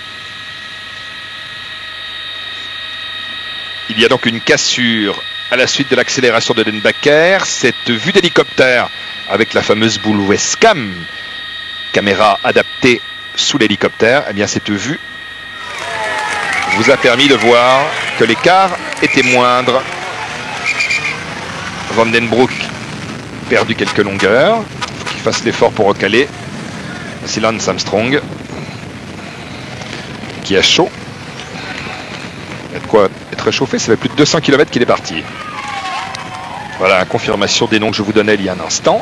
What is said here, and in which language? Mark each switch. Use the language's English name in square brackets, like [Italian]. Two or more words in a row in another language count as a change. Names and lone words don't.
[French] Il y a donc une cassure à la suite de l'accélération de Denbacker. Cette vue d'hélicoptère avec la fameuse boule Westcam, caméra adaptée sous l'hélicoptère, eh bien cette vue vous a permis de voir que l'écart était moindre. Van den Broek perdu quelques longueurs. Il faut qu'il fasse l'effort pour recaler. C'est Lance Armstrong qui a chaud. Il y a de quoi être réchauffé. Ça fait plus de 200 km qu'il est parti. Voilà la confirmation des noms que je vous donnais il y a un instant.